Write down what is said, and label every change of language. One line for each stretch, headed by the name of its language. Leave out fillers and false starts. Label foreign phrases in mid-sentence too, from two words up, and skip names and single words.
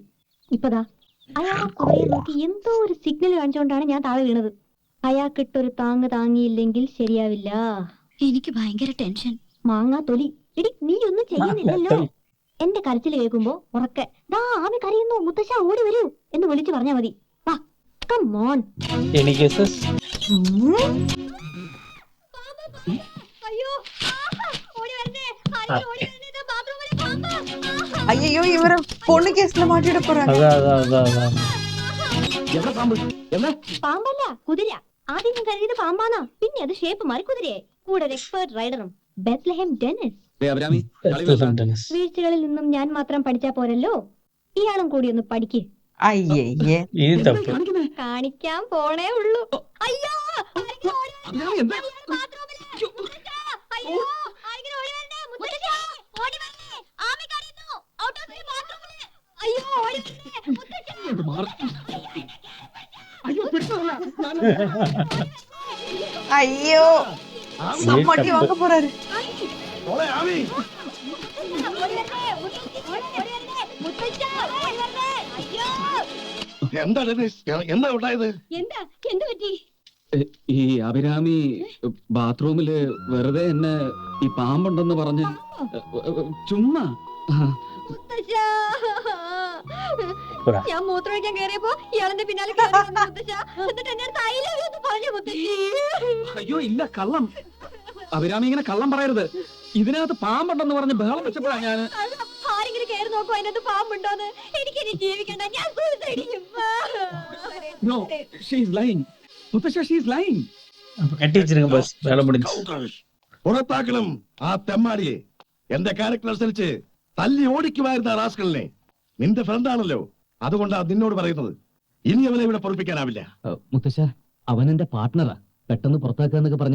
Malayalam: ഇപ്പതാ അയാളെ കുറേ നോക്കി എന്തോ ഒരു സിഗ്നൽ കാണിച്ചുകൊണ്ടാണ് ഞാൻ താഴെ വീണത്. അയാൾക്കിട്ടൊരു താങ്ങ് താങ്ങിയില്ലെങ്കിൽ ശരിയാവില്ല. എനിക്ക് ഭയങ്കര ടെൻഷൻ. മാങ്ങാ തൊലി. എടി നീ ഒന്നും ചെയ്യുന്നില്ലല്ലോ. എന്റെ കരച്ചിൽ കേൾക്കുമ്പോ ഉറക്കെ ദാ ആമി കരയുന്നു, മുത്തശ്ശ ഓടി വരൂ എന്ന് വിളിച്ചു പറഞ്ഞാ മതി. വാ,
English: Come on. Any guesses?
Malayalam: അയ്യോ, ഓടി വരണേ. ഓടി വരണേ. ബാത്റൂമിലെ പാമ്പ്.
Tamil: ஐயோ இவர பொண்ணு கேஸ்ல மாட்டிட போறாங்க. அதான்.
Malayalam: എവിടെ പാമ്പ്? എവിടെ? പാമ്പല്ല, കുതിര. ആദ്യം ഞാൻ കരുതിയത് പാമ്പാന്നാ. പിന്നെ അത് ഷേപ്പ് മാറി കുതിരയായി. കൂടെ ഒരു എക്സ്പേർട്ട് റൈഡറും. ബെത്ലഹേം ഡെന്നിസ്. അഭിരാമി വീഴ്ചകളിൽ നിന്നും ഞാൻ മാത്രം പഠിച്ചാ പോരല്ലോ, ഇയാളും കൂടി ഒന്ന് പഠിക്ക്. അയ്യേ ഇത് തപ്പ്. കാണിക്കാൻ പോണേ ഉള്ളൂ. അയ്യോ ആരെങ്കിലും ഓടി വരണേ. ബാത്റൂമില്. മുത്തച്ഛാ, അയ്യോ ആരെങ്കിലും ഓടി വരണേ. മുത്തച്ഛാ, ഓടി വരണേ. ആമി കരയുന്നു.
English: out of the bathroom.
Malayalam: അയ്യോ ഓടി വരണേ. മുത്തച്ഛാ.
Tamil: ஐயோ சம்மட்டி வாங்க போறாரு.
Malayalam: മോളെ ആമി, ഓടി വരണേ. മുത്തച്ഛാ, ഓടി വരണേ. മുത്തച്ഛാ, ഓടി വരണേ. അയ്യോ എന്താ ഡെന്നിസ്, എന്താ ഉണ്ടായത്? എന്താ എന്ത് പറ്റി? ഈ അഭിരാമി ബാത്റൂമില് വെറുതെ എന്നെ ഈ പാമ്പുണ്ടെന്ന് പറഞ്ഞ് ചുമ്മാ മുത്തച്ഛാ. പറ. ഞാൻ മൂത്രമൊഴിക്കാൻ കയറിയപ്പോ ഇയാളെന്റെ പിന്നാലെ കയറി വന്നു മുത്തച്ഛാ. എന്നിട്ട് എന്നെ അടുത്ത്
English: I love you
Malayalam: എന്ന് പറഞ്ഞു മുത്തച്ഛി. അയ്യോ ഇല്ല, കള്ളം. അഭിരാമി ഇങ്ങനെ കള്ളം പറയരുത്. ഇതിനകത്ത് പാമ്പുണ്ടെന്ന് പറഞ്ഞ് ബഹളം വെച്ചപ്പോഴാ ഞാൻ. ആരെങ്കിലും കയറി നോക്കോ അതിനകത്ത് പാമ്പുണ്ടോന്ന്. എനിക്കിനി ജീവിക്കണ്ട, ഞാൻ സൂസൈഡ് ചെയ്യും.
English: No, she is lying. മുത്തശ്ശ, she is lying.
Malayalam: അപ്പൊ കെട്ടി വെച്ചിരുங்க ബസ്, വേല முடிஞ்சு. പുറത്താക്കണം ആ തെമ്മാടിയെ. എന്റെ ക്യാരക്ടർ അനുസരിച്ച് തല്ലി ഓടിക്കുമായിരുന്ന റാസ്കലിനെ. നിന്റെ ഫ്രണ്ടാണല്ലോ, അതുകൊണ്ടാ നിന്നോട് പറയുന്നത്. ഇനി അവനെ ഇവിടെ പൊറപ്പിക്കാനാവില്ല. മുത്തശ്ശ, അവൻ എന്റെ പാർട്ട്ണറാ. പെട്ടെന്ന് പുറത്താക്കാന്നൊക്കെ പറഞ്ഞ